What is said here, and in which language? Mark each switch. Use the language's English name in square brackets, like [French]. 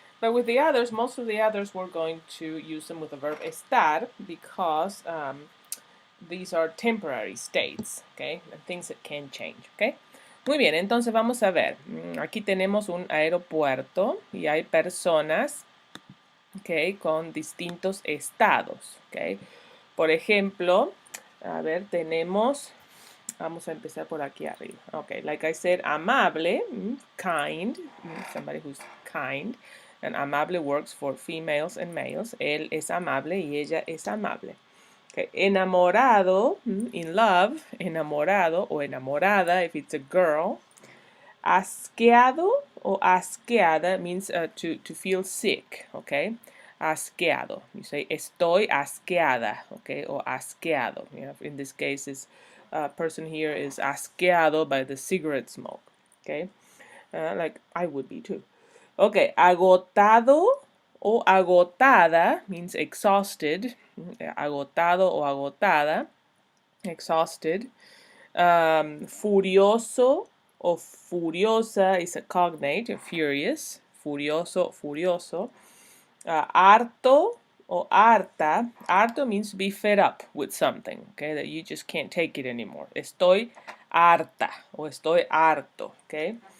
[English] But with the others, most of the others, we're going to use them with the verb estar because these are temporary states, okay? And things that can change, okay? [Spanish] Muy bien, entonces vamos a ver. Aquí tenemos un aeropuerto y hay personas, okay, con distintos estados, okay? Por ejemplo, a ver, tenemos, vamos a empezar por aquí arriba. [English] Okay, like I said, amable, kind, somebody who's kind. And amable works for females and males. [Spanish] Él es amable y ella es amable. [English] Okay. Enamorado, in love, enamorado o enamorada if it's a girl. Asqueado or asqueada means to feel sick, okay? [Spanish] Asqueado. [English] You say [Spanish] estoy asqueada, [English] okay? Or asqueado. In this case, this person here is asqueado by the cigarette smoke, okay? Like I would be too. Okay, agotado o agotada means exhausted. [Spanish] Agotado o agotada, exhausted. [English] Furioso o furiosa is a cognate, furious. [Spanish] Furioso, furioso. Harto o harta. [English] Harto means to be fed up with something, okay, that you just can't take it anymore. [Spanish] Estoy harta o estoy harto, okay.